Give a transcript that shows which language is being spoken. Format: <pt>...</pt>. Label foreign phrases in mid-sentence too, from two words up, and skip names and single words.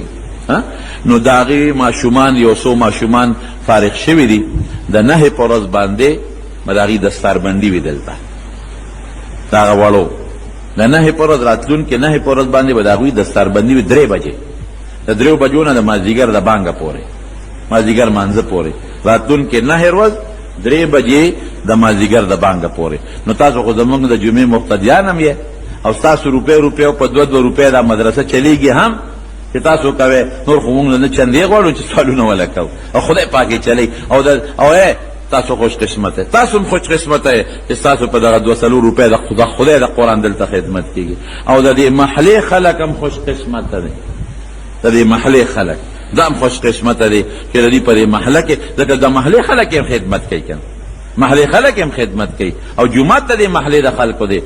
<ps>نو د هغې ماشومان یو څو ماشومان فارغ شوي دي د 9 په ورځ باندې به د هغې دستاربندي وي دلته د هغه وړو د 9 په ورځ راتلونکې 9 په ورځ باندې به د هغوی دستاربندي وي 3 بجې د 3 بجو نه د مازدیګر د بانګه پورې مازدیګر مانځه پورې راتلونکې 9 ورځ 3 بجې د مازدیګر د بانګه پورې. نو تاسو خو زموږ د جمعې مقتدیان هم یې او ستاسو روپۍ په 2 روپۍ دا مدرسه چلیږي هم چې تاسو کوئ. نور خو موږ نه چندې غواړو چې سوالونه وله کوو او خدای پاک یې چلی او تاسو خوش قسمت ہے. تاسو هم خوش قسمت ہے چې تاسو په دغه 2 روپۍ د خدای د قرآن دلته خدمت کېږي او د دې محلې خلک هم خوش قسمت دی. د دې محلې خلک دا هم خوش قسمت دی چې د دې په دې محله کې ځکه د محلې خلک هم خدمت کوي کنه محلې خلک هم خدمت کوي او جومات د دې محلې د خلکو دی.</ps>